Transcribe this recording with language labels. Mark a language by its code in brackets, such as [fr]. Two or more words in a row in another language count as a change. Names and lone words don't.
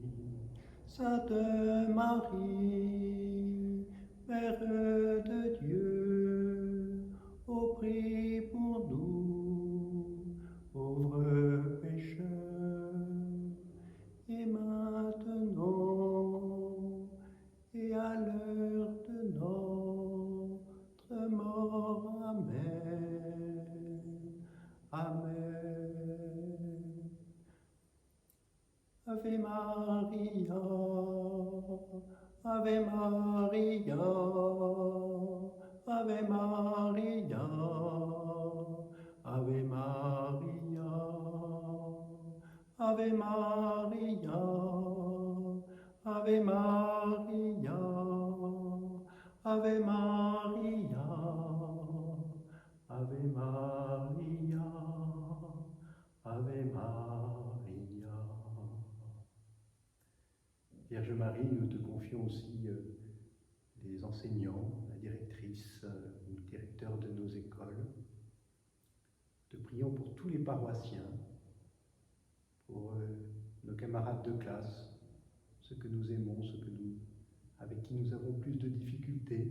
[fr] Sainte Marie, Mère de Dieu, ô prie pour nous, pauvres pécheurs, et maintenant, et à l'heure de notre mort. Amen. Amen. [la] Ave Maria, Ave Maria, Ave Maria, Ave Maria, Ave Maria, Ave Maria, Ave Maria, Ave Maria, Ave Maria. [fr] Vierge Marie, nous te confions aussi les enseignants, la directrice ou le directeur de nos écoles. Te prions pour tous les paroissiens, camarades de classe, ceux que nous aimons, avec qui nous avons plus de difficultés.